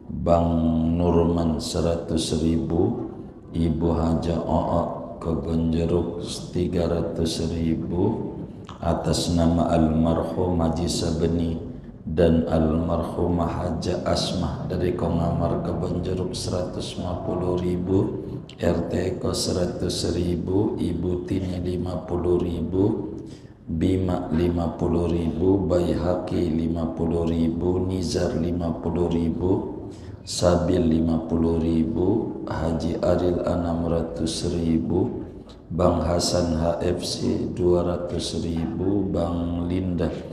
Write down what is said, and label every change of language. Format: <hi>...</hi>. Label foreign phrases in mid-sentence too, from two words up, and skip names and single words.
<id>Bang Nurman 100.000, Ibu Haja O'ok Kebon Jeruk 300.000 atas nama almarhum Haji Sabeni dan almarhumah Haja Asmah dari Kongamar Kebon Jeruk 150.000, RT Eko 100.000, Ibu Tini 50.000, Bima 50.000, Baihaqi 50.000, Nizar 50.000, Sabil 50.000, Haji Aril 600.000, Bang Hasan HFC 200.000, Bang Linda</id>